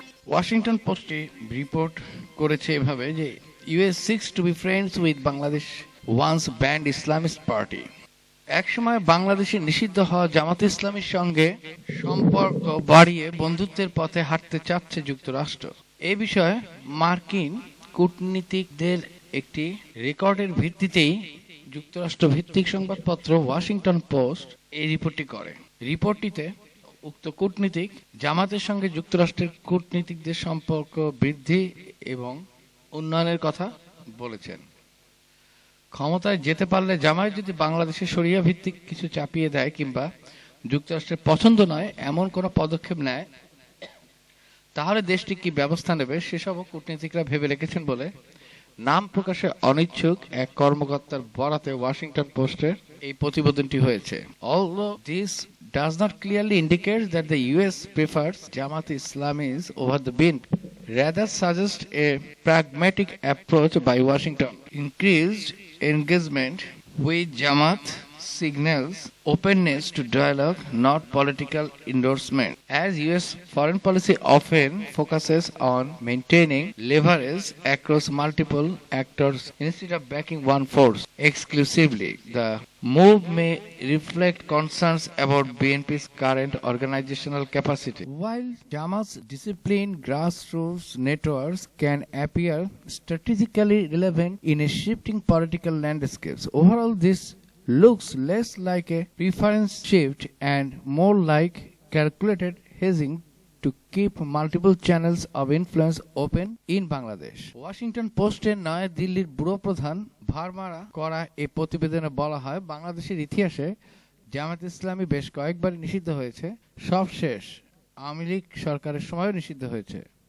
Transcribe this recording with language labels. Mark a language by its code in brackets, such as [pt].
[bn] Washington পোস্টে report করেছে এভাবে যে [en] US seeks to be friends with Bangladesh once banned Islamist party. [bn] একসময় বাংলাদেশে নিষিদ্ধ হওয়া জামাত ইসলামীর সঙ্গে সম্পর্ক বাড়িয়ে বন্ধুত্বের পথে হাঁটতে চাচ্ছে যুক্তরাষ্ট্র। এ বিষয়ে মার্কিন কূটনীতিকদের একটি রেকর্ডের ভিত্তিতেই যুক্তরাষ্ট্র ভিত্তিক সংবাদপত্র ওয়াশিংটন পোস্ট এই রিপোর্টটি করে। রিপোর্টটিতে উক্ত কূটনীতিক জামাতের সঙ্গে যুক্তরাষ্ট্রের কূটনীতিকদের সম্পর্ক বৃদ্ধি এবং উন্নয়নের কথা বলেছেন। ক্ষমতায় যেতে পারলে জামায়াত যদি বাংলাদেশে শরিয়া ভিত্তিক কিছু চাপিয়ে দেয় কিংবা যুক্তরাষ্ট্রের পছন্দ নয় এমন কোনো পদক্ষেপ নেয়, তাহলে দেশটি কি ব্যবস্থা নেবে সেসবও কূটনীতিকরা ভেবে রেখেছেন বলে নাম প্রকাশে অনিচ্ছুক এক কর্মকর্তার বরাতে ওয়াশিংটন পোস্টের এই প্রতিবেদনটি হয়েছে। [en] Although this does not clearly indicate that the US prefers Jamaat Islamis over the bin, rather suggests a pragmatic approach by Washington. Increased engagement with Jamaat signals openness to dialogue, not political endorsement. As US foreign policy often focuses on maintaining leverage across multiple actors instead of backing one force exclusively, the move may reflect concerns about BNP's current organizational capacity. While Jamaat's disciplined grassroots networks can appear strategically relevant in a shifting political landscape, overall this looks less like a preference shift and more like calculated hedging to keep multiple channels of influence open in Bangladesh. [bn] Washington Post-এর নয়া দিল্লির bureau প্রধান ভারমারা করা এই প্রতিবেদনে বলা হয়, বাংলাদেশের ইতিহাসে জামায়াত ইসলামী বেশ কয়েকবার নিষিদ্ধ হয়েছে, সবশেষ আওয়ামী লীগ সরকারের সময়ও নিষিদ্ধ হয়েছে।